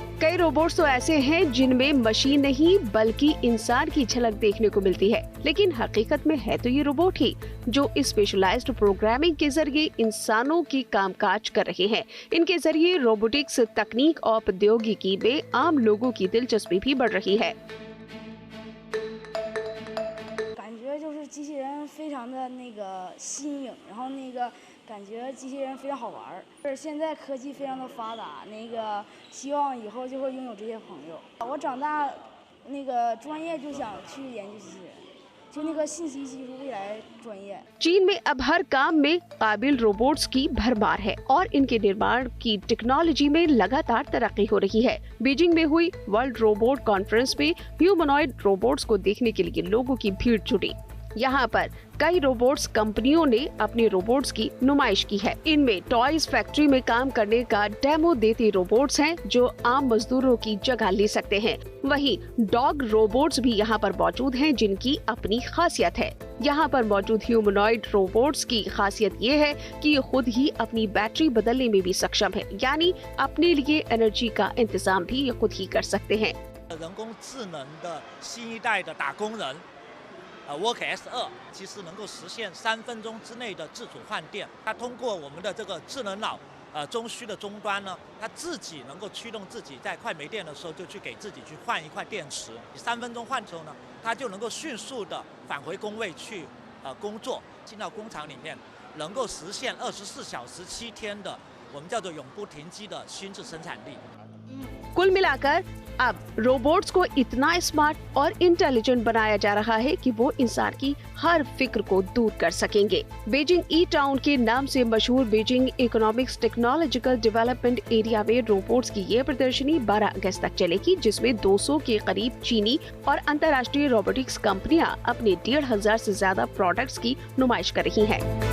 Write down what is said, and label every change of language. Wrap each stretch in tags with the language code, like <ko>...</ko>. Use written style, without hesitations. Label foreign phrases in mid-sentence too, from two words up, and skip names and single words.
<hi>कई रोबोट्स तो ऐसे हैं जिनमें मशीन नहीं बल्कि इंसान की झलक देखने को मिलती है, लेकिन हकीकत में है तो ये रोबोट ही जो</hi> <en>specialized programming</en> <hi>के जरिए इंसानों की कामकाज कर रहे हैं। इनके जरिए रोबोटिक्स तकनीक और प्रौद्योगिकी में आम लोगों की दिलचस्पी भी बढ़ रही है।</hi> <zh>机器人非常的新颖，然后感觉机器人非常好玩儿。就是现在科技非常的发达，希望以后就会拥有这些朋友。我长大专业就想去研究机器人，就信息技术未来专业。</zh> <hi>चीन में अब हर काम में काबिल रोबोट्स की भरमार है और इनके निर्माण की टेक्नोलॉजी में लगातार तरक्की हो रही है। बीजिंग में हुई वर्ल्ड रोबोट कॉन्फ्रेंस में</hi> <en>humanoid robots</en> <hi>को देखने के लिए लोगों की भीड़ जुटी। यहाँ पर कई रोबोट्स कंपनियों ने अपने रोबोट्स की नुमाइश की है। इनमें</hi> <en>toys factory</en> <hi>में काम करने का डेमो देते रोबोट्स हैं जो आम मजदूरों की जगह ले सकते हैं। वहीं</hi> <en>dog robots</en> <hi>भी यहाँ पर मौजूद हैं जिनकी अपनी खासियत है। यहाँ पर मौजूद</hi> <en>humanoid robots</en> <hi>की खासियत ये है कि ये खुद ही अपनी बैटरी बदलने में भी सक्षम है, यानी अपने लिए एनर्जी का इंतजाम भी ये खुद ही कर सकते हैं।</hi> <zh>人工智能的新一代的打工人。 WorkS2 其实能够实现3分钟之内的自主换电。它通过我们的这个智能脑，中枢的终端呢，它自己能够驱动自己，在快没电的时候就去给自己去换一块电池。3分钟换之后呢，它就能够迅速的返回工位去工作，进到工厂里面，能够实现24小时7天的我们叫做永不停机的心智生产力。</zh> <hi>कुल मिलाकर अब रोबोट्स को इतना स्मार्ट और इंटेलिजेंट बनाया जा रहा है कि वो इंसान की हर फिक्र को दूर कर सकेंगे। बीजिंग ई टाउन के नाम से मशहूर बीजिंग इकोनॉमिक्स टेक्नोलॉजिकल डेवलपमेंट एरिया में रोबोट्स की ये प्रदर्शनी 12 अगस्त तक चलेगी, जिसमें 200 के करीब चीनी और अंतर्राष्ट्रीय रोबोटिक्स कंपनियां अपने 1500 से ज्यादा प्रोडक्ट्स की नुमाइश कर रही हैं।</hi>